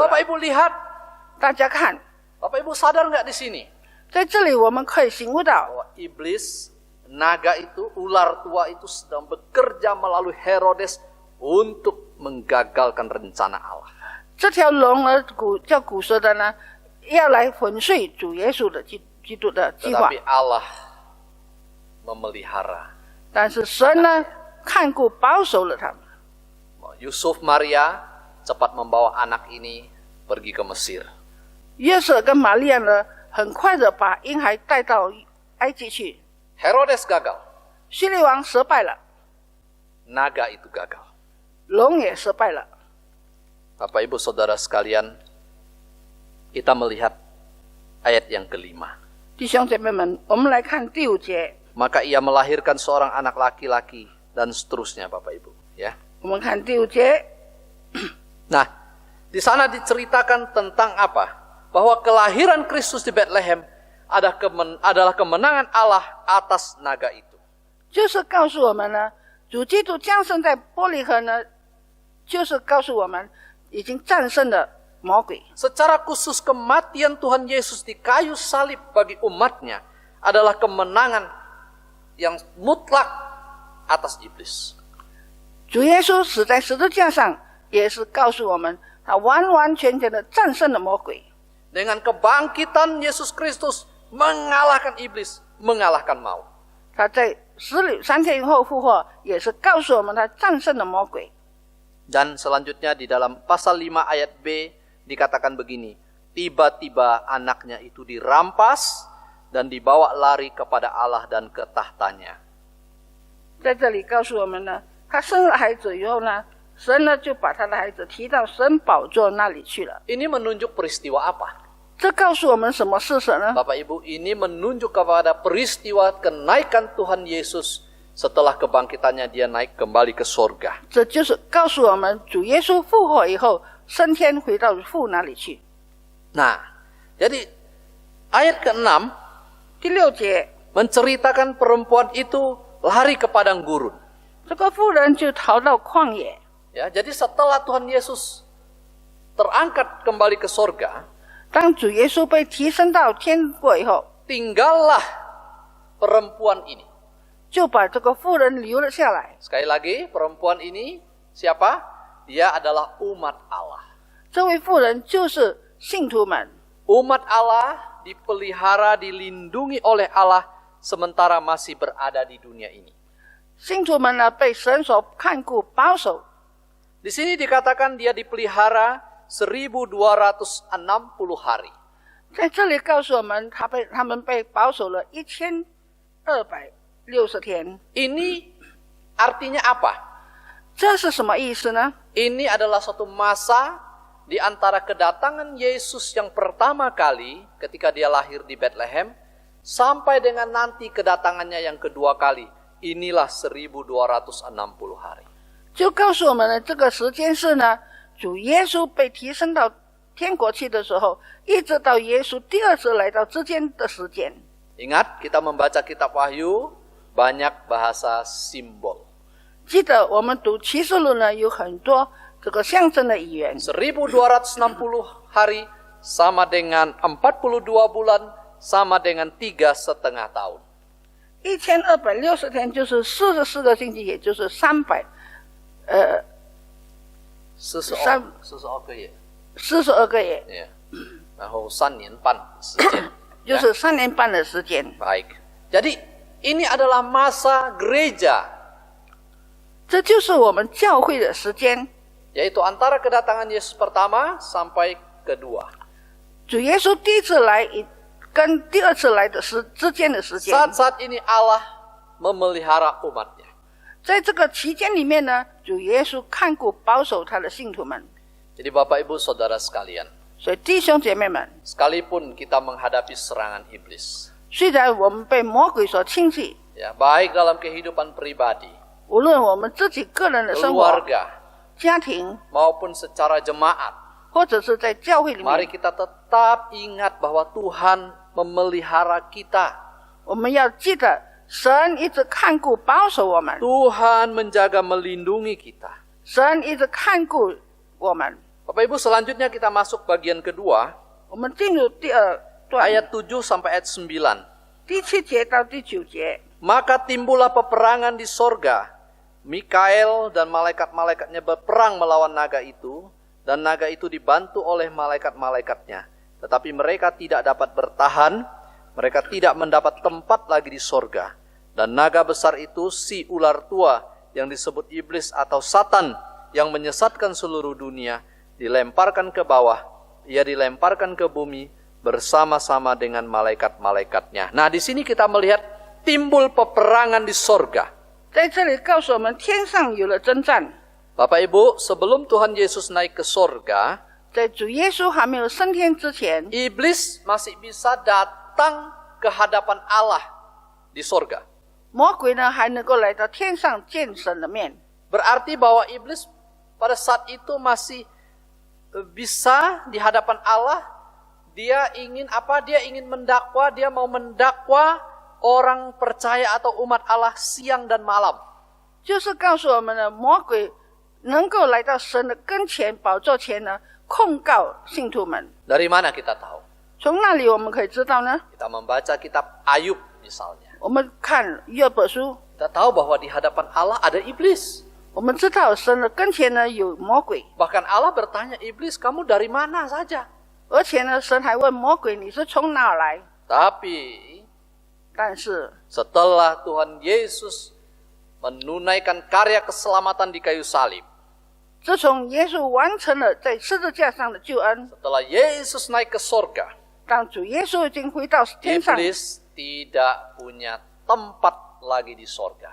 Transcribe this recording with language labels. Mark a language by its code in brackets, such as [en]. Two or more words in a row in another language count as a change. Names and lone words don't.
[id] Bapak Ibu lihat, [zh] 大家看， [id] Bapak Ibu sadar nggak di sini [zh] 在这里我们可以醒悟到， [id] bahwa iblis, naga itu, ular tua itu sedang bekerja melalui Herodes untuk menggagalkan rencana Allah. [zh] 这条龙呢叫古蛇的呢，要来粉碎主耶稣的基督的计划。 [id] Tetapi Allah memelihara. [zh] 但是神呢看顾保守了他们。 [id] Yusuf Maria cepat membawa anak ini pergi ke Mesir. [zh] 约瑟跟玛利亚呢，很快的把婴孩带到埃及去。 [id] Herodes gagal. [zh] 希律王失败了， [id] Naga itu gagal. [zh] 龙也失败了。 [id] Bapak Ibu Saudara sekalian, kita melihat ayat yang ke-5. [zh] 弟兄姐妹们，我们来看第5节。 [id] Maka ia melahirkan seorang anak laki-laki dan seterusnya, Bapak Ibu, ya. [zh] 我们看第5节， [id] Nah, di sana diceritakan tentang apa? Bahwa kelahiran Kristus di Bethlehem adalah kemenangan Allah atas naga itu. [zh] 就是告诉我们呢，主基督降生在伯利恒呢，就是告诉我们已经战胜了魔鬼。 [id] Secara khusus kematian Tuhan Yesus di kayu salib bagi umatnya adalah kemenangan yang mutlak atas iblis. [zh] 主耶稣死在十字架上，也是告诉我们，他完完全全的战胜了魔鬼。 [id] Dengan kebangkitan Yesus Kristus mengalahkan iblis, mengalahkan maut. [zh] 他在3天以后复活，也是告诉我们他战胜了魔鬼。 [id] Dan selanjutnya di dalam pasal 5 ayat B dikatakan begini, tiba-tiba anaknya itu dirampas dan dibawa lari kepada Allah dan ke tahtanya. [zh] 在这里告诉我们呢，他生了孩子以后呢，神呢就把他的孩子提到神宝座那里去了。 [id] Ini menunjuk peristiwa apa? [zh] 这告诉我们什么事实呢？ [id] Bapak Ibu, ini menunjuk kepada peristiwa kenaikan Tuhan Yesus setelah kebangkitannya dia naik kembali ke surga. [zh] 这就是告诉我们，主耶稣复活以后升天回到父那里去。 [id] Nah, jadi ayat ke-6 [zh] 第6节， [id] menceritakan perempuan itu lari ke padang gurun. [zh] 这个妇人就逃到旷野。 [id] Ya, jadi setelah Tuhan Yesus terangkat kembali ke surga, [zh] 当主耶稣被提升到天国以后， [id] tinggallah perempuan ini. [zh] 就把这个妇人留了下来。 [id] Sekali lagi, perempuan ini siapa? Dia adalah umat Allah. [zh] 这位妇人就是信徒们， [id] Umat Allah dipelihara, dilindungi oleh Allah sementara masih berada di dunia ini. [zh] 信徒们呢被神所看顾保守。 [id] Di sini dikatakan dia dipelihara 1260 hari. [zh] 在这里告诉我们，他们被保守了1260天。 [id] Ini artinya apa? [zh] 这是什么意思呢？ [id] Ini adalah suatu masa di antara kedatangan Yesus yang pertama kali ketika dia lahir di Bethlehem sampai dengan nanti kedatangannya yang kedua kali, inilah 1260 hari. [zh] 就告诉我们呢，这个时间是呢，主耶稣被提升到天国去的时候，一直到耶稣第二次来到之间的时间。 [id] Ingat, kita membaca kitab Wahyu, banyak bahasa simbol. [zh] 记得我们读启示录呢，有很多这个象征的语言。 [id] 1260 hari sama dengan 42 bulan, sama dengan 3,5 tahun. [zh] 1260 天就是44个星期，也就是300， 42个月。 42个月， Ya. 然后3年半时间。就是3年半的时间。 [id] Baik. Jadi ini adalah masa gereja, [zh] 这就是我们教会的时间。 [id] yaitu antara kedatangan Yesus pertama sampai kedua. [zh] 主耶稣第一次来跟第二次来的之间的时间。 [id] Saat-saat ini Allah memelihara umatnya. [zh] 在这个期间里面呢，主耶稣看顾保守他的信徒们。 [id] Jadi Bapak Ibu Saudara sekalian, [zh] 所以弟兄姐妹们， [id] sekalipun kita menghadapi serangan iblis, [zh] 虽然我们被魔鬼所侵袭， [id] ya, baik dalam kehidupan pribadi, [zh] 无论我们自己个人的生活、 [id] keluarga, [zh] 家庭， [id] maupun secara jemaat, [zh] 或者是在教会里 [id] mari [zh] 面， [id] kita tetap ingat bahwa Tuhan memelihara kita. [zh] 我们要记得，神一直看顾保守我们， [id] Tuhan menjaga melindungi kita. [zh] 神一直看顾我们。 [id] Bapak Ibu, selanjutnya kita masuk bagian kedua, [zh] 我们进入第二段， [id] ayat 7 sampai ayat 9. [zh] 第7节到第9节。 [id] Maka timbullah peperangan di sorga. Mikael dan malaikat-malaikatnya berperang melawan naga itu, dan naga itu dibantu oleh malaikat-malaikatnya. Tetapi mereka tidak dapat bertahan, mereka tidak mendapat tempat lagi di sorga. Dan naga besar itu si ular tua yang disebut iblis atau Satan yang menyesatkan seluruh dunia, dilemparkan ke bawah, ia dilemparkan ke bumi bersama-sama dengan malaikat-malaikatnya. Nah, di sini kita melihat timbul peperangan di sorga. [zh] 在这里告诉我们，天上有了征战。 [id] Bapak Ibu, sebelum Tuhan Yesus naik ke sorga, [zh] 在主耶稣还没有升天之前， [id] iblis masih bisa datang ke hadapan Allah di sorga. [zh] 魔鬼呢还能够来到天上见神的面。 [id] Berarti bahwa iblis pada saat itu masih bisa di hadapan Allah. Dia ingin apa? Dia ingin mendakwa, dia mau mendakwa orang percaya atau umat Allah siang dan malam. [zh] 就是告诉我们呢，魔鬼能够来到神的跟前、宝座前呢，控告信徒们。 [id] Dari mana kita tahu? [zh] 从那里我们可以知道呢， [id] Kita membaca kitab Ayub misalnya. [zh] 我们看约伯书， [id] Kita tahu bahwa di hadapan Allah ada iblis. [zh] 我们知道神的跟前呢有魔鬼， [id] Bahkan Allah bertanya, iblis kamu dari mana saja? [zh] 而且呢，神还问魔鬼你是从哪儿来？ [id] Tapi [zh] 但是 [id] setelah Tuhan Yesus menunaikan karya keselamatan di kayu salib, [zh] 自从耶稣完成了在十字架上的救恩， [id] setelah Yesus naik ke sorga, [zh] 当主耶稣已经回到天上， [id] iblis tidak punya tempat lagi di sorga.